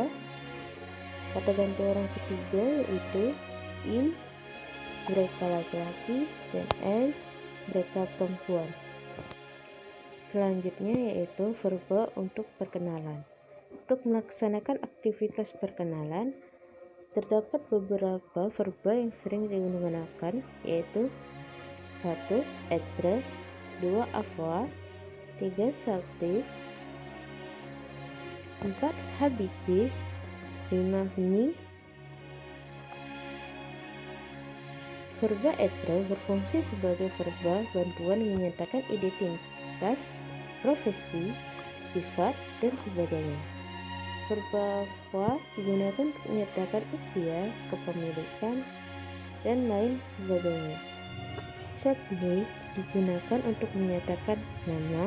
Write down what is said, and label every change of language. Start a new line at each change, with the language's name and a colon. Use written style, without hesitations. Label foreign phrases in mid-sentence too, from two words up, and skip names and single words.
Indonesian: Kata ganti orang ketiga yaitu il, mereka laki-laki, dan elle, mereka perempuan. Selanjutnya yaitu verba untuk perkenalan. Untuk melaksanakan aktivitas perkenalan, terdapat beberapa verba yang sering digunakan, yaitu 1.
French: Être, 2. Avoir, 3. Salter, 4. Habiter, 5. Venir.
Indonesian: Verba être berfungsi sebagai verba bantuan menyatakan identitas, profesi, sifat, dan sebagainya. Verba avoir digunakan untuk menyatakan usia, kepemilikan, dan lain sebagainya. S'appeler digunakan untuk menyatakan nama.